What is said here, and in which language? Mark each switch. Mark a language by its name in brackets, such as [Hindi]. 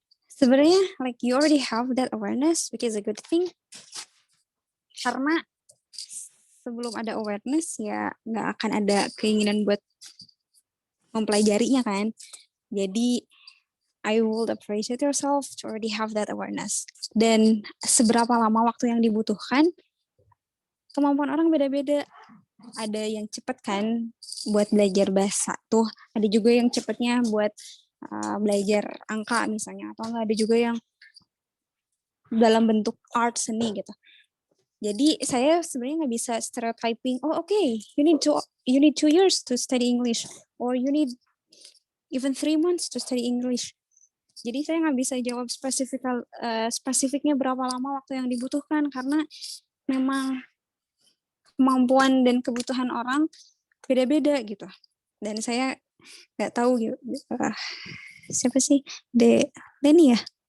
[English] Sebenarnya like you already have that awareness, which is a good thing. [Indonesian] Karena sebelum ada awareness ya nggak akan ada keinginan buat mempelajarinya kan. [English] Jadi I would appreciate yourself to already have that awareness. [Indonesian] Dan seberapa lama waktu yang dibutuhkan, kemampuan orang beda-beda. Ada yang cepet kan buat belajar bahasa tuh, ada juga yang cepetnya buat belajar angka misalnya, atau enggak ada juga yang dalam bentuk art seni gitu. Jadi saya sebenarnya nggak bisa stereotyping. [English] Oh oke, you need 2 years to study English, or you need even 3 months to study English. [Indonesian] Jadi saya nggak bisa jawab spesifiknya berapa lama waktu yang dibutuhkan, karena memang kemampuan dan kebutuhan orang beda-beda gitu. Dan saya nggak tahu gitu. Siapa sih? Leni ya?